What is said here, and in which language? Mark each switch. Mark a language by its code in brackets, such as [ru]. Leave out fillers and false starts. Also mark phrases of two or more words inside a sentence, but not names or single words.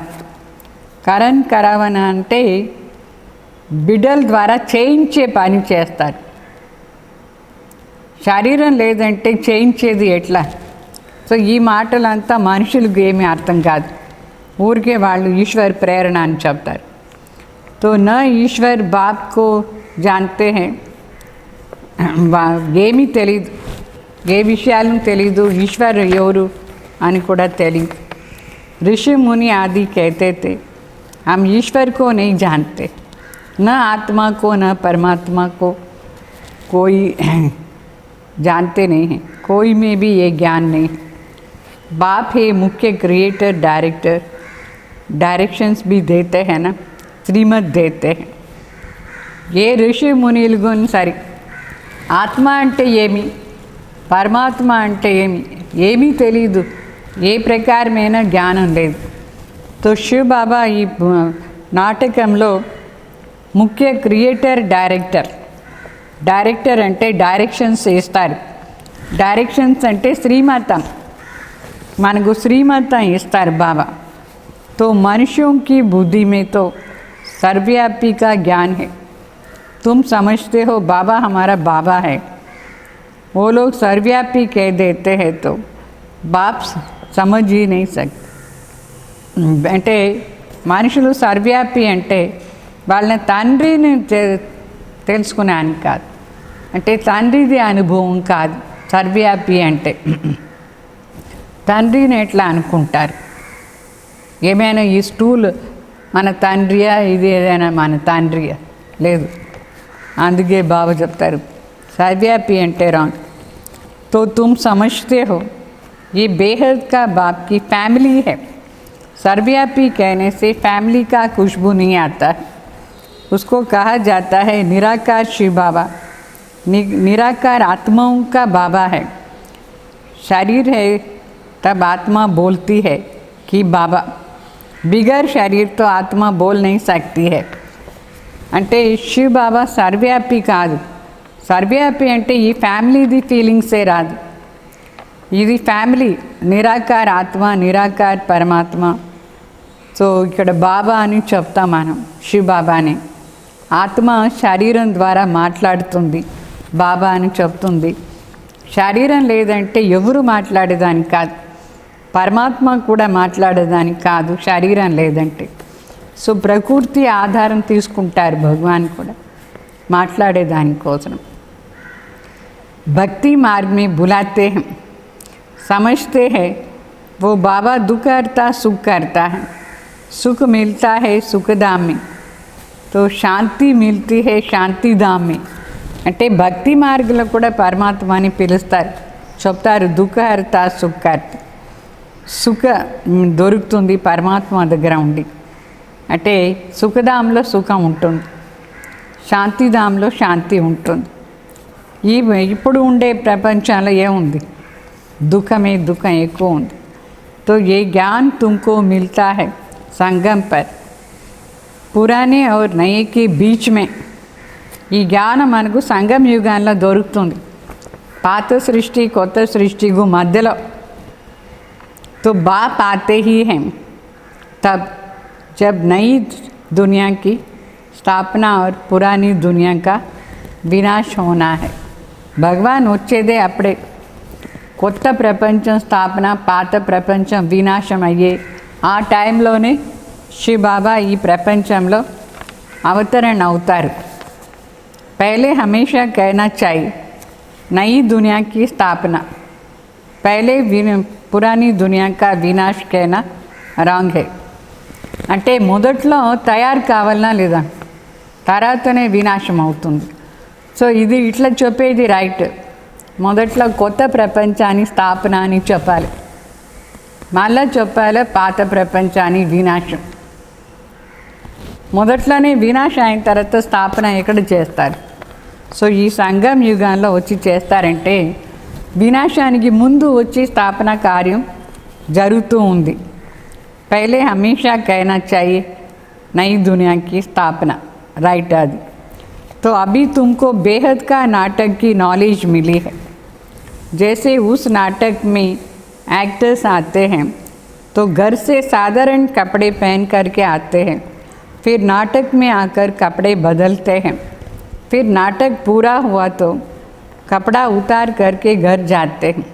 [te] కరణ్ కరావన్ అంటే బిడ్డల ద్వారా చేయించే పని చేస్తారు. శరీరం లేదంటే చేయించేది ఎట్లా? సో ఈ మాటలంతా మనుషులకు ఏమీ అర్థం కాదు. ఊరికే వాళ్ళు ఈశ్వర్ ప్రేరణ అని చెప్తారు. [hi] तो ना ईश्वर बापको जानते है. [te] ఏమీ తెలీదు, ఏ విషయాలను తెలీదు, ఈశ్వర్ ఎవరు అని కూడా తెలియదు. [hi] ऋषि मुनि आदि कहते थे हम ईश्वर को नहीं जानते, न आत्मा को न परमात्मा को कोई जानते नहीं हैं. कोई में भी ये ज्ञान नहीं. बाप है मुख्य [en] creator director. [hi] डायरेक्शंस भी देते हैं ना, श्रीमत देते हैं. ये ऋषि [te] मुनिलुगु సరి ఆత్మ అంటే ఏమి, పరమాత్మ అంటే ఏమి, ఏమీ తెలీదు, ఏ ప్రకారమైన జ్ఞానం లేదు. తో శివ బాబా ఈ నాటకంలో ముఖ్య [en] creator director. [te] డైరెక్టర్ అంటే డైరెక్షన్స్ ఇస్తారు. డైరెక్షన్స్ అంటే శ్రీమతం, మనకు శ్రీమతం ఇస్తారు బాబా. [hi] తో మనుష్यों की बुद्धि में तो सर्वव्यापी का ज्ञान है. तुम समझते हो बाबा हमारा बाबा है. वो लोग सर्वव्यापी कह देते हैं तो बाप समझ ही नहीं सकते. [te] అంటే మనుషులు సర్వవ్యాపి అంటే వాళ్ళని తండ్రిని తెలుసుకునేని కాదు, అంటే తండ్రిది అనుభవం కాదు. సర్వవ్యాపి అంటే తండ్రిని ఎట్లా అనుకుంటారు? ఏమైనా ఈ స్టూల్ మన తండ్రియా, ఇది ఏదైనా మన తండ్రియా? లేదు. అందుకే బాబా చెప్తారు సర్వవ్యాపి అంటే రాంగ్. [hi] तो तुम समझते हो ये बेहद का बाप की फैमिली है. सर्वव्यापी कहने से फैमिली का खुशबू नहीं आता है. उसको कहा जाता है निराकार शिव बाबा. निराकार आत्माओं का बाबा है. शरीर है तब आत्मा बोलती है कि बाबा. बिगर शरीर तो आत्मा बोल नहीं सकती है. [te] అంటే శివ్ బాబా సర్వవ్యాపి కాదు. సర్వవ్యాపి అంటే ఈ ఫ్యామిలీది ఫీలింగ్సే రాదు. ఇది ఫ్యామిలీ, నిరాకార ఆత్మ, నిరాకార పరమాత్మ. సో ఇక్కడ బాబా అని చెప్తాం మనం, శివ్ బాబాని. ఆత్మ శరీరం ద్వారా మాట్లాడుతుంది, బాబా అని చెప్తుంది. శరీరం లేదంటే ఎవరు మాట్లాడేదానికి కాదు, పరమాత్మ కూడా మాట్లాడేదానికి కాదు శరీరం లేదంటే. సో ప్రకృతి ఆధారం తీసుకుంటారు భగవాన్ కూడా మాట్లాడేదానికోసం. [hi] भक्ति मार्ग में बुलाते हैं, समझते हैं वो बाबा दुख करता सुख करता है. सुख मिलता है सुखधाम में, तो शांति मिलती है शांतिधाम में. [te] అంటే భక్తి మార్గంలో కూడా పరమాత్మని పిలుస్తారు, చెప్తారు దుఃఖహర్త సుఖకర్త. సుఖ దొరుకుతుంది పరమాత్మ దగ్గర ఉండి. అంటే సుఖధాంలో సుఖం ఉంటుంది, శాంతిధాంలో శాంతి ఉంటుంది. ఇప్పుడు ఉండే ప్రపంచంలో ఏముంది? దుఃఖమే, దుఃఖం ఎక్కువ ఉంది. [hi] तो ये ज्ञान तुमको मिलता है संगम पर, पुराने और नए के बीच में. [te] ఈ జ్ఞానం మనకు సంగమ యుగాల్లో దొరుకుతుంది, పాత సృష్టి కొత్త సృష్టికు మధ్యలో. [hi] तो बाप आते ही हैं, तब जब नई दुनिया की स्थापना और पुरानी दुनिया का వినాశ होना है. [te] భగవాన్ వచ్చేదే అప్పుడే. కొత్త ప్రపంచం స్థాపన, పాత ప్రపంచం వినాశం అయ్యే ఆ టైంలోనే శివబాబా ఈ ప్రపంచంలో అవతరణ అవుతారు. [hi] पहले हमेशा कहना चाहिए नई दुनिया की स्थापना, पहले पुरानी दुनिया का विनाश कहना రాంగ్ है. [te] అంటే మొదట్లో తయారు కావాలన్నా లేదా, తర్వాతనే వినాశం అవుతుంది. సో ఇది ఇట్లా చెప్పేది రైట్. మొదట్లో కొత్త ప్రపంచాన్ని స్థాపన అని చెప్పాలి, మళ్ళా చెప్పాలి పాత ప్రపంచాన్ని వినాశం. మొదట్లోనే వినాశం అయిన తర్వాత స్థాపన ఎక్కడ చేస్తారు? సో ఈ సంగం యుగంలో వచ్చి చేస్తారంటే వినాశానికి ముందు వచ్చి స్థాపన కార్యం జరుగుతూ ఉంది. [hi] पहले हमेशा कहना चाहिए नई दुनिया की स्थापना, राइट आदि. तो अभी तुमको बेहद का नाटक की नॉलेज मिली है. जैसे उस नाटक में एक्टर्स आते हैं तो घर से साधारण कपड़े पहन करके आते हैं, फिर नाटक में आकर कपड़े बदलते हैं, फिर नाटक पूरा हुआ तो कपड़ा उतार करके घर जाते हैं.